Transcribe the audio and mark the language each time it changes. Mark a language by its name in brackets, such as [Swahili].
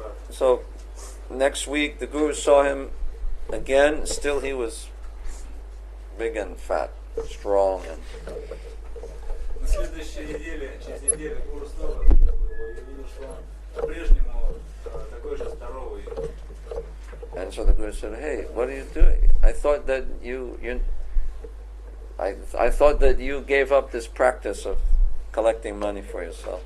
[English] So, next week, the Guru saw him again. Still he was big and fat, strong. [Russian] На следующей неделе, через неделю, гуру снова увидел его и увидел, что он по-прежнему такой же здоровый. [English] And so the Guru said, "Hey, what are you doing? I thought that I thought that you gave up this practice of collecting money for yourself."